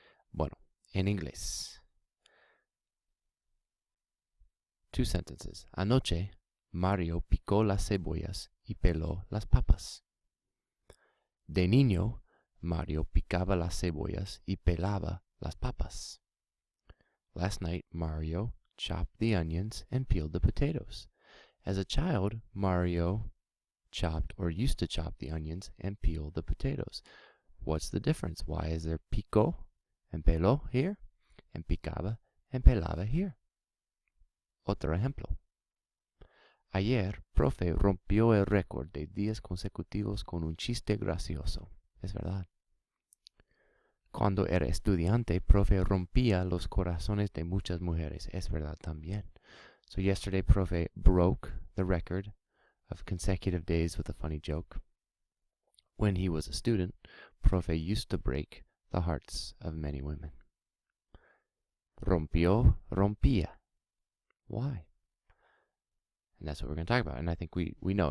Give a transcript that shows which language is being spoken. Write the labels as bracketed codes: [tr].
[es] Bueno, en inglés. [en] 2 sentences. [es] Anoche, Mario picó las cebollas y peló las papas. De niño, Mario picaba las cebollas y pelaba las papas. [en] Last night, Mario chopped the onions and peeled the potatoes. As a child, Mario chopped or used to chop the onions and peel the potatoes. What's the difference? Why is there picó and peló here and picaba and pelaba here? [es] Otro ejemplo. Ayer, profe rompió el récord de días consecutivos con un chiste gracioso. Es verdad. Cuando era estudiante, profe rompía los corazones de muchas mujeres. Es verdad también. [en] So yesterday, profe broke the record of consecutive days with a funny joke. When he was a student, profe used to break the hearts of many women. Rompió, rompía. Why? And that's what we're going to talk about. And I think we know.